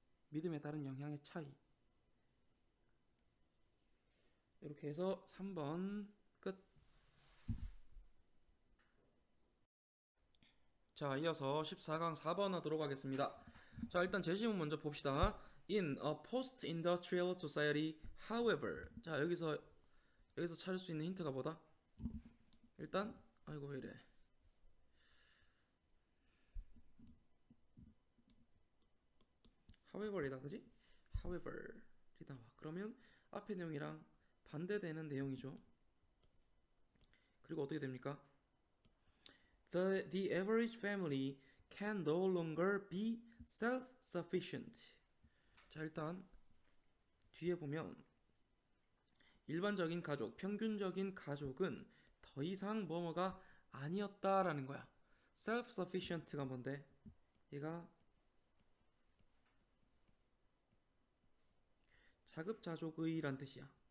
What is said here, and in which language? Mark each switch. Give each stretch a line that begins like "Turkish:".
Korean: 믿음에 따른 영향의 차이. 이렇게 해서 3번 끝. 자, 이어서 14강 4번 하도록 하겠습니다. 자, 일단 제시문 먼저 봅시다.
English: In a post-industrial society, however.
Korean: 자, 여기서 찾을 수 있는 힌트가 뭐다? 일단 아이고 왜 이래. however이다, 그지? however이다. 그러면 앞의 내용이랑 반대되는 내용이죠. 그리고 어떻게 됩니까?
English: The average family can no longer be self-sufficient.
Korean: 자, 일단 뒤에 보면 일반적인 가족, 평균적인 가족은 더 이상 뭐뭐가 아니었다라는 거야. self-sufficient가 뭔데? 얘가 자급자족의란 뜻이야.